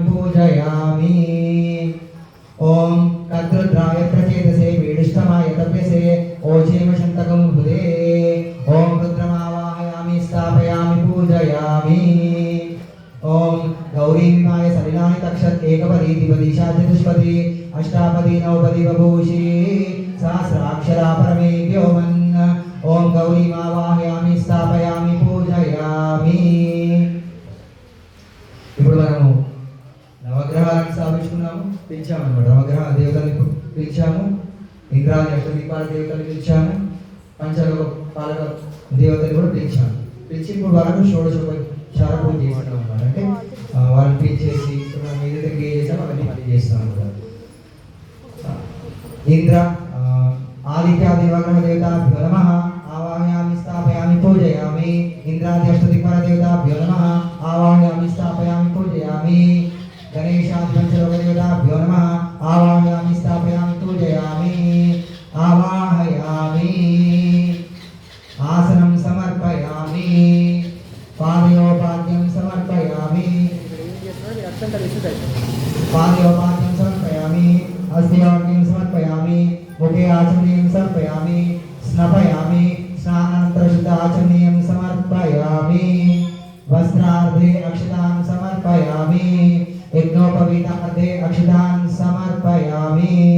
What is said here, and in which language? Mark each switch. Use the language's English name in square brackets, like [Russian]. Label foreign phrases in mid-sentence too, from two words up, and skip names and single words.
[Sanskrit] पूजयामि ओम तद्रुद्राय प्रचेतसे वीडिष्टमाय तव्यसे ओचेम शन्तकं हृदे ओम रुद्रमावाहयामि स्थापयामि पूजयामि ओम गौरीमाय सलिलानि तक्षत् एकपदी द्विपदी चतुष्पदी अष्टापदी नवपदी बभूषि सहस्राक्षरा परमे व्योमन् ओम गौरीमावाहयामि स्थापयामि पूजयामि [Telugu] ఇప్పుడు మనము నవగ్రహాలను స్థాపించుకున్నాము పిలిచాము అన్నమాట నవగ్రహ దేవతలను పిలిచాము ఇంద్రాది అష్టదిక్పాల దేవతలను పిలిచాము పంచలోక పాలక దేవతలు కూడా పిలిచాము పిలిచి ఇప్పుడు వాళ్ళకు షోడశోపచార పూజ చేస్తున్నాం అన్నమాట అంటే వాళ్ళని పిలిచేసి మనం ఏదైతే క్రియ చేసామో అవన్నీ మళ్ళీ చేస్తాం అన్నమాట [Sanskrit] ఇంద్ర ఆదిత్యాది నవగ్రహ దేవతాభ్యో నమః ఆవాహయామి స్థాపయామి పూజయామి ఇంద్రాది అష్టదిక్పాల దేవతాభ్యో నమః ఆవాహయామి స్థాపయామి పూజయామి गणेशादि पंचलोकदेवताभ्यो नमः आवाहयामि स्थापयामि पूजयामि आवाहयामि आसनं समर्पयामि पादयोपाद्यं समर्पयामि पादयोपाद्यं समर्पयामि हस्तयोग्यं समर्पयामि मुखे आचमनीयं समर्पयामि स्नपयामि स्नानानन्तरं शुद्ध आचमनीयं समर्पयामि वस्त्रार्धे अक्षतां समर्पयामि यज्ञोपवीतार्धे अक्षतान् समर्पयामि